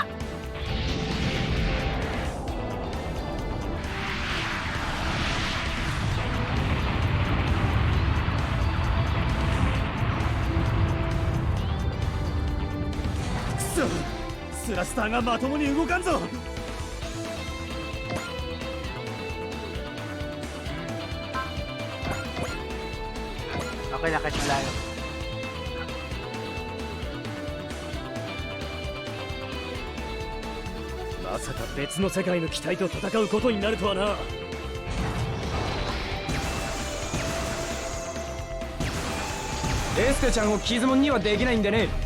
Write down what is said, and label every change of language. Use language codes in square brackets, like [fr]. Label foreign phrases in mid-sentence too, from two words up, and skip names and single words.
[ja] スラスターがまともに動かんぞ。 [tl] Okay lang kahit malayo. [ja] まさか別の世界の機体と戦うことになるとはな。エステちゃんを傷もんにはできないんでね。